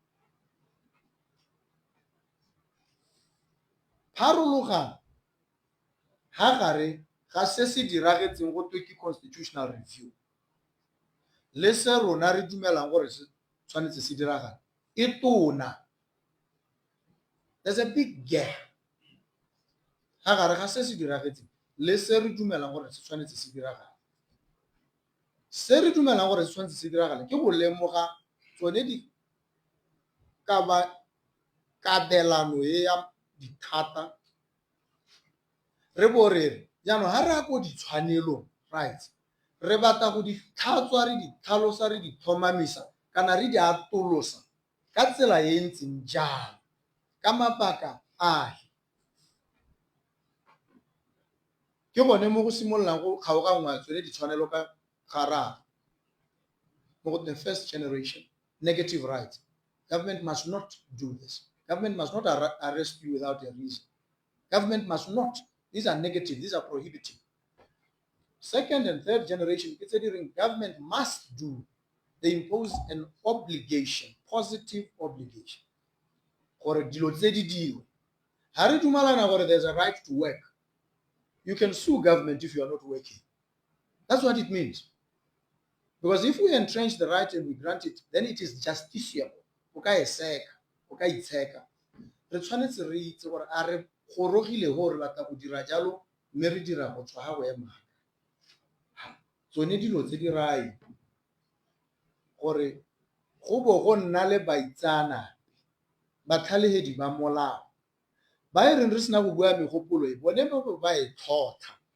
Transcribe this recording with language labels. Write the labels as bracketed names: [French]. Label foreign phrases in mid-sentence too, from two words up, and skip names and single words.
[Tswana] pharologano ha gare ga se se diragetseng go twe ke [English] constitutional review [Tswana] le se rona re dumelang gore se tshwanetse se diragala e tona. [English] There's a big gap [Tswana] ha gare ga se se diragetseng le se re dumelang gore se tshwanetse se diragala. Se re dumelang gore se tshwanetse se diragala ke go lemoga tsone di kabelano e ya dithata re bo re jaanong ha re go ditshwanelong rights re batla go di tlhatswa re di tlhalosa re di tlhomamisa kana re di atolosa ka tsela e ntseng jang ka mabaka a ke bone mo go simololang go kgaogangwa tsone ditshwanelo ka gararo mo go [English] the first generation negative rights. Government must not do this. Government must not arrest you without a reason. Government must not. These are negative. These are prohibitive. Second and third generation, considering government must do. They impose an obligation, positive obligation. Or there's a right to work. You can sue government if you are not working. That's what it means. Because if we entrench the right and we grant it, then it is justiciable. [Tswana] Re tshwanetse re itse gore a re gorogile go re batla go dira jalo mme re dira go tswa ga go ema tsone dilo tse di rai gore go bo go nna le baitsana batlhalegedi ba molao ba e reng re sena go bua megopolo e bone ba e tlhotlha